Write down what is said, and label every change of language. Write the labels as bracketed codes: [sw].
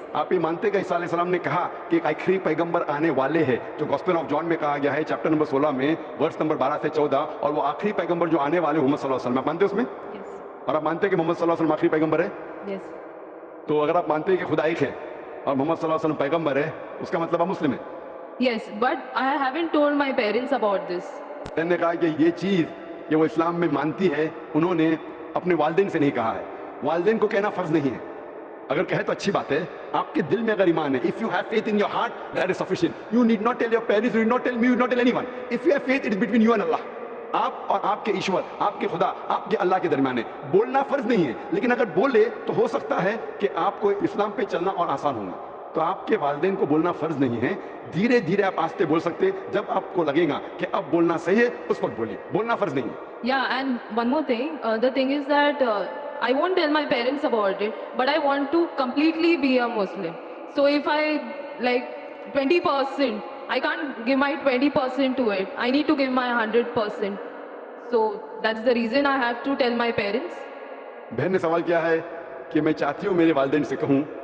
[ur] آپ یہ مانتے ہیں کہ عیسیٰ علیہ السلام نے کہا کہ ایک آخری پیغمبر آنے والے ہیں, جو گاسپل آف جان میں کہا گیا ہے چیپٹر نمبر 16 میں ورس نمبر 12 سے 14, اور وہ آخری پیغمبر جو آنے والے محمد صلی اللہ علیہ وسلم, آپ مانتے ہیں اس میں؟ [en] Yes. [ur] اور آپ مانتے ہیں کہ محمد صلی اللہ علیہ وسلم آخری پیغمبر ہے؟ [en] Yes. [ur] تو اگر آپ مانتے ہیں کہ خدا ایک ہے اور محمد صلی اللہ علیہ وسلم پیغمبر ہے, اس کا مطلب آپ مسلم ہیں. [en] Yes, but I haven't told my parents about this. [ur] میں نے کہا کہ یہ چیز یہ وہ اسلام میں مانتی ہے, انہوں نے اپنے والدین سے نہیں کہا ہے. والدین کو کہنا فرض نہیں ہے, اگر کہے تو اچھی بات ہے. آپ کے دل میں اگر ایمان ہے, [en] if you have faith in your heart, [ur] that is sufficient. [en] You need not tell your parents, you need not tell me, you need not tell anyone. If you have faith, it is between you and Allah. [ur] آپ اور آپ کے ایشور, آپ کے خدا, آپ کے اللہ کے درمیان ہے. بولنا فرض نہیں ہے, لیکن اگر بولے تو ہو سکتا ہے کہ آپ کو اسلام پہ چلنا اور آسان ہوگا. تو آپ کے والدین کو بولنا فرض نہیں ہے, دھیرے دھیرے آپ آستے بول سکتے, جب آپ کو لگے گا کہ اب بولنا صحیح ہے اس وقت بولیے, بولنا فرض نہیں ہے. [en] Yeah, and one more thing, the thing is that I won't tell my parents about it, but I want to completely be a Muslim. So if I like 20%, I can't give my 20% to it. I need to give my 100%. So that's the reason I have to tell my parents. [ur] بہن نے سوال کیا ہے کہ میں چاہتی ہوں میرے والدین سے کہوں,